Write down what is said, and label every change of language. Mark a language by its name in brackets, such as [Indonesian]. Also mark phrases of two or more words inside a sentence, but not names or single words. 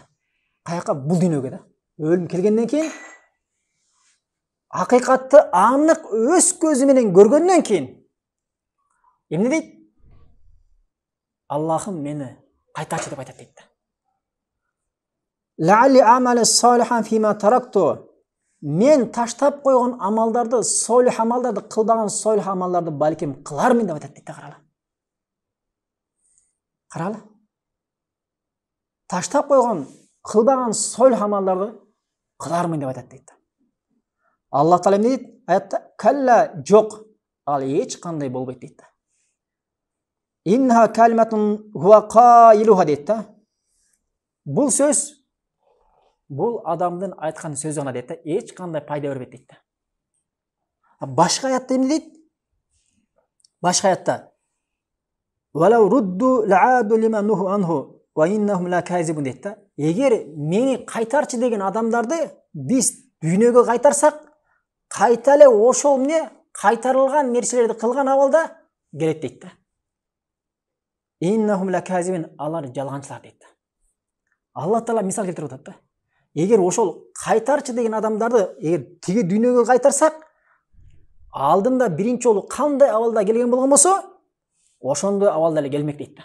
[Kyrgyz] Каяка? Бул дүйнөгө да. Өлүм келгенден кийин акыйкатты анык өз көзү менен көргөндөн кийин эмне дейт? Аллахым мени кайтарчы деп айтат дейт да. [Arabic] لعلي أعمل صالحا فيما تركت. [Kyrgyz] Мен таштап койгон амалдарды, солих амалдарды, кылбаган солих амалдарды балким кылармын деп айтат дейт да. Каралы. Каралы. Таштап койгон, кылбаган солих амалдарды кылармын деп айтат дейт да. Аллах Таала эмне дейт? Аятта калла, жок, ал эч кандай болбойт дейт да. [Arabic] إنها كلمة هو قائلها [Kyrgyz] дейт да. Бул сөз, бул адамдын айткан сөзү гана дейт да, эч кандай пайда бербейт дейт да. Башка аятта эмне дейт? Башка аятта [Arabic] ولو ردوا لعادوا لما نهوا عنه وإنهم لكاذبون [Kyrgyz] дейт да. Эгер мени кайтарчы деген адамдарды биз дүйнөгө кайтарсак, кайта эле ошол эмне кайтарылган нерселерди кылган абалда келет дейт да. [Arabic] إنهم لكاذبون, [Kyrgyz] алар жалганчылар дейт да. Аллах Таала мисал келтирип атат да. Эгер ошол кайтарчы деген адамдарды эгер тиги дүйнөгө кайтарсак, алдында биринчи жолу кандай абалда келген болгон болсо, ошондой абалда эле келмек дейт да.